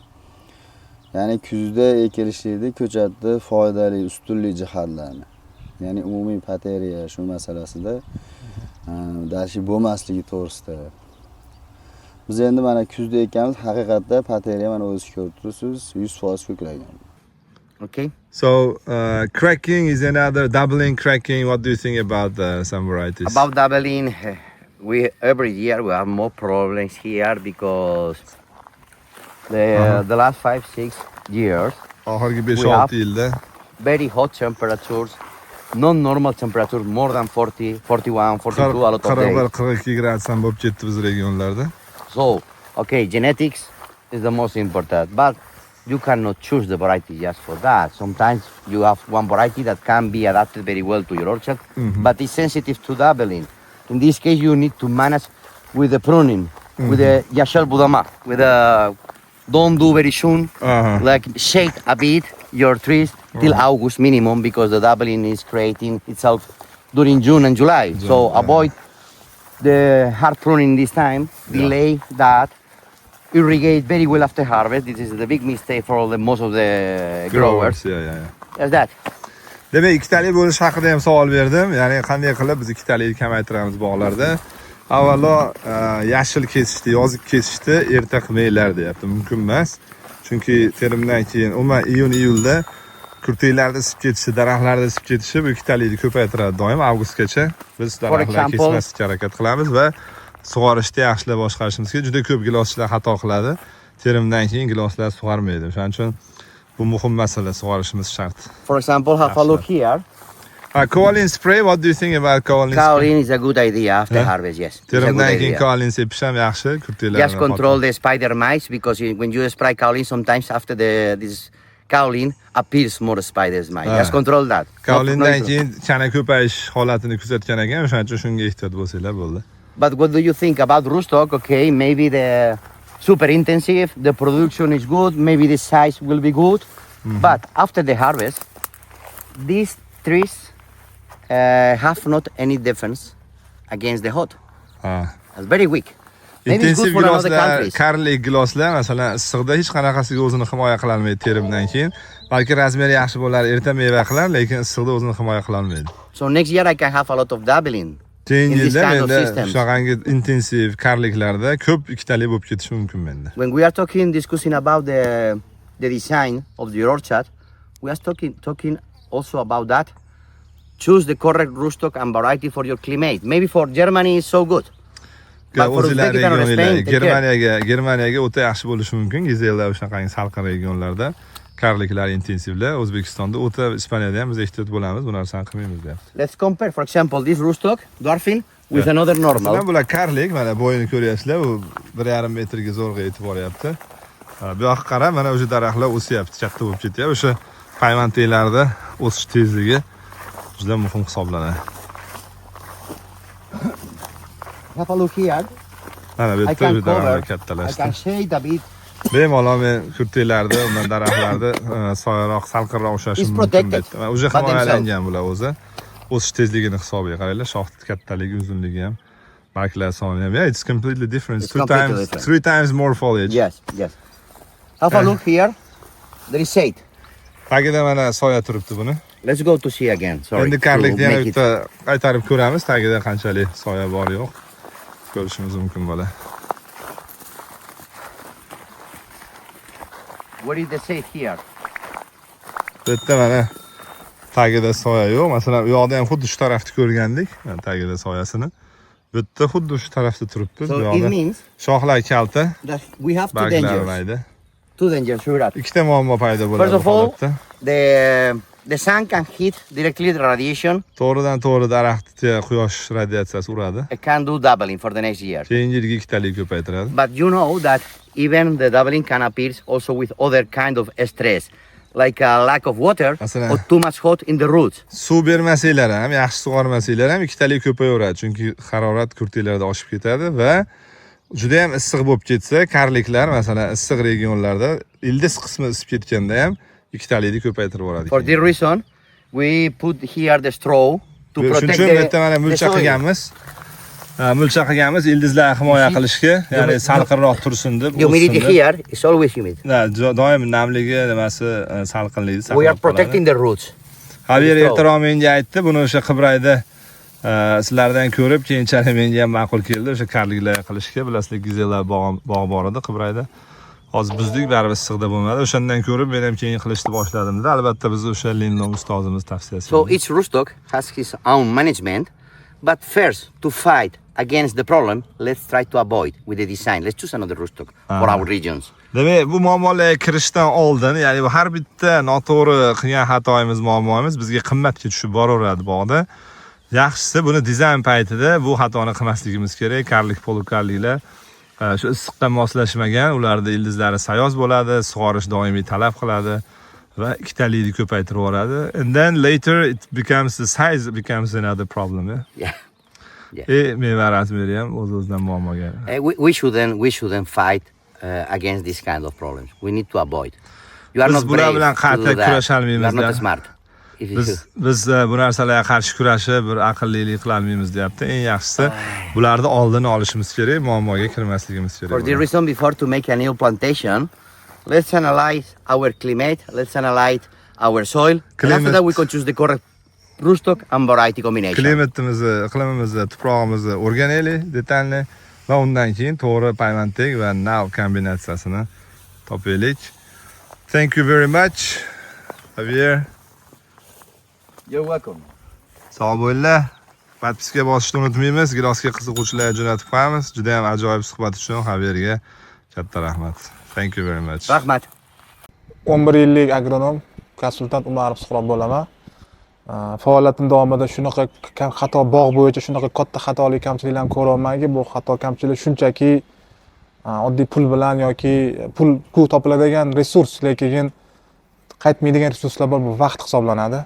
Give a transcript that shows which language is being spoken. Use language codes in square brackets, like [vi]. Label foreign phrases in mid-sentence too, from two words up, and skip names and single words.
[uz] Ya'ni kuzda ekilishlikda ko'chatni foydali, ustunlik jihatlarni, ya'ni umumiy pateriya shu masalasida dalshi bo'lmasligi to'g'risida. Biz endi mana kuzda ekamiz, haqiqatda pateriya mana o'zingiz ko'rib turibsiz, 100% ko'kragan. [en] Okay. So, cracking is another doubling cracking. What do you think about some varieties? About doubling, every year we have more problems here because the last 5-6 years [uz] Oxirgi 5-6 yilda [en] very hot temperatures, non-normal temperatures, more than 40, 41, 42 a lot of days. [uz] 41-42 gradus ham bo'lib ketdi biz regionlarda. [en] So, okay, genetics is the most important, but you cannot choose the variety just for that. Sometimes you have one variety that can be adapted very well to your orchard, but it's sensitive to doubling. In this case, you need to manage with the pruning, with the [uz] Yashel Budama, [en] with the don't do very soon, like shade a bit your trees till August minimum, because the doubling is creating itself during June and July. So avoid the hard pruning this time, delay that, irrigate very well after harvest. This is the big mistake for most of the growers. Yeah. That's that. [uz] Demak, ikkitalik bo'lish haqida ham savol berdim. Ya'ni qanday qilib biz ikkitalikni kamaytiramiz bog'larda? Avvalo yashil kesishdi, yozib kesishdi, erta qilmanglar deyapti. Mumkin emas. Chunki terimdan keyin umuman iyun-iyulda kurtaklarda isib ketishi, daraxtlarda isib ketishi bu ikkitalikni ko'paytiradi doim avgustgacha. Biz daraxtlarni kesmaslikka harakat qilamiz va sug'orishda yaxshilab boshqarishimizga juda ko'p giloschilar xato qiladi. terimdan keyin giloslar sug'armaydi. O'shaning uchun bu muhim masala, sug'orishimiz shart. [en] For example, have a look here. Kaolin spray, what do you think about kaolin spray? Kaolin is a good idea after Yeah? harvest, yes. It's a good [uz] Terimdan keyin [en] idea. [uz] kaolin sepish ham yaxshi, kurtelarni. [en] Just control the spider mites because when you spray kaolin, sometimes after this kaolin appears more spiders mite. Just control that. [uz] Kaolindan keyin chana ko'payish holatini kuzatgan ekan, o'shaning uchun shunga ehtiyot bo'lsanglar bo'ldi. [en] But what do you think about rootstock? Okay, maybe the super intensive, the production is good, maybe the size will be good, but after the harvest, these trees have not any defense against the hot. [uz] Ha. [en] It's very weak. Maybe it's good [uz] Intensiv [en] for another [uz] giloslar, [en] countries. [uz] karlik giloslar masalan issiqda hech qanaqasiga o'zini himoya qila olmaydi terimdan keyin. Balki razmeri yaxshi bo'lar, erta meva qilar, lekin issiqda o'zini himoya qila olmaydi. [en] So next year I can have a lot of doubling. [uz] Keyingi [en] In this [uz] yilda [en] kind of [uz] menda [en] systems. [uz] shunaqangi intensiv karliklarda ko'p ikkitali bo'lib ketishi mumkin menda. [en] When we are discussing about the design of the orchard, we are talking also about that. Choose the correct rootstock and variety for your climate. Maybe for Germany is so good. But for [uz] O'zinglar [en] Uzbekistan or [uz] regionlar, [en] Spain, take care. [uz] Germaniyaga o'ta yaxshi bo'lishi mumkin. Gizelda o'shaqangi salqin regionlarda karliklar intensivlar. O'zbekistonda o'ta, Ispaniyada ham biz ehtiyot bo'lamiz, bu narsani qilmaymiz deyapti. [en] Let's compare, for example, this rootstock, dwarfing, with Yeah. another normal. [uz] Masalan, bular karlik, mana bo'yini ko'ryapsizlar, u 1,5 metrga zo'rg'a yetib boryapti. Bu yoqqa qarab, mana o'sha daraxtlar o'syapti, katta bo'lib ketyapti. O'sha paymanteklarda o'sish tezligi juda muhim hisoblanadi. [en] Have a look here. [uz] Mana bu [en] I [uz] yerda [en] can [uz] juda [en] cover, I [uz] kattalashdi. [en] can shade a bit. [uz] Bemalol men kurteklarda, undan daraxtlarda soyaroq, salqinroq ushlashi [en] It's [uz] mumkin [en] protected [uz] deb. O'sha [en] by themselves. [uz] himoyalangan bular o'zi. O'sish tezligini hisobiga qaranglar, shox kattaligi, uzunligi ham, barglar soni ham. [en] Yeah, it's completely different. It's completely different. 3 times more foliage. Yes, yes. Have a look here. There is shade. [uz] Tagida mana soya turibdi buni. [en] Let's go to see again. Sorry. [uz] Endi [en] to [uz] karlikni yana [en] make it- [uz] bitta qaytarib ko'ramiz, tagida qanchalik soya bor yo'q. Ko'rishimiz mumkin bo'ladi. [en] Where is the shade here? [uz] Bu yerda mana tagida soya yo'q. Masalan, u yoqda ham xuddi shu tarafni ko'rgandik, mana tagida soyasini. Bu yerda xuddi shu tarafda turibdi. Bu [en] So it [uz] yoqda [en] means [uz] shoxlar kalta, [en] that we have two [uz] barglar [en] dangers. [uz] mayda. [en] Two dangers, Shurat. [uz] Ikkita muammo paydo bo'ladi [en] First [uz] bu [en] of all, [uz] holatda. [en] the sun can hit directly the radiation. [uz] To'g'ridan to'g'ri daraxtga quyosh radiatsiyasi uradi. [en] It can do doubling for the next year. [uz] Keyingi yilga ikkitalik ko'paytiradi. [en] But you know that even the doubling can appear also with other kind of stress, like a lack of water [uz] Masalan- [en] or too much hot in the roots. [uz] Suv bermasanglar ham, yaxshi sug'ormasanglar ham ikkitalik ko'payaveradi, chunki harorat kurteklarda oshib ketadi va juda ham issiq bo'lib ketsa, karliklar masalan issiq regionlarda ildiz qismi isib ketganda ham ikkitalikni ko'paytirib yuboradi. [en] For this reason, we put here the straw to [uz] Shuning [en] protect [uz] uchun bu yerda mana [en] the [uz] mulcha [en] soil. [uz] qilganmiz. Mulcha qilganmiz ildizlarni himoya qilishga, ya'ni salqinroq tursin deb. [en] Humidity here is always humid. [uz] Doim namligi, nimasi, salqinligi [en] We are protecting the roots. [uz] Javier ertaroq menga aytdi, buni o'sha Qibrayda sizlardan ko'rib, keyinchalik menga ham ma'qul keldi o'sha karliklar qilishga. Bilasizlar, gizellar bog' bor edi Qibrayda. Hozir bizdik baribir issiqda bo'lmadi. O'shandan ko'rib men ham keyin qilishni boshladim. Albatta biz o'sha Lindon ustozimiz tavsiyasi. [en] So each rootstock has his own management, but first to fight against the problem, let's try to avoid with the design. Let's choose another rootstock for our regions. [uz] Demak, bu muammolarga kirishdan oldin, ya'ni bu har bitta noto'g'ri qilgan xatoyimiz, muammomiz bizga qimmatga tushib boraveradi bog'da. Yaxshisi buni dizayn paytida bu xatoni qilmasligimiz kerak. Karlik, polukarliklar shu issiqqa moslashmagan, ularda ildizlari sayoz bo'ladi, sug'orish doimiy talab qiladi va ikkitalikni ko'paytirib yuboradi. [en] And then later it becomes the size becomes another problem. Yeah. [uz] Meva razmeri ham o'z-o'zidan muammoga. [en] We shouldn't fight against this kind of problems. We need to avoid. You are [uz] Biz [en] not [uz] bular [en] brave [uz] bilan [en] to [uz] qattiq [en] do that. You [uz] kurasholmaymiz [en] are not [uz] da. [en] smart. If you- [uz] Biz bu narsalarga qarshi kurashib, bir aqllilik qila olmaymiz deyapti. Eng yaxshisi bularni oldini olishimiz kerak, muammoga kirmasligimiz kerak. [en] For the reason before to make a new plantation, let's analyze our climate, let's analyze our soil, and after that we can choose the correct rootstock and variety combination. [uz] Klimatimizni, iqlimimizni, tuprog'imizni o'rganaylik detalni va undan keyin to'g'ri paymantek va nav kombinatsiyasini topaylik. [en] Thank you very much, Javier. You're welcome. [uz] Sog' bo'linglar. Podpiska bosishni unutmaymiz. Gilosga qiziquvchilarga jo'natib qo'yamiz. Juda ham ajoyib suhbat uchun Javierga Katta rahmat. [en] Thank you very much. [uz] Rahmat. 11 yillik agronom, konsultant Umarov Suhrob bo'laman. Faoliyatim davomida shunaqa xato bog' bo'yicha shunaqa katta xatolik kamchiliklarni ko'rolmanki, bu xato kamchilik shunchaki oddiy pul bilan yoki pul topiladigan resurs, lekin qaytmaydigan resurslar bor, bu vaqt hisoblanadi.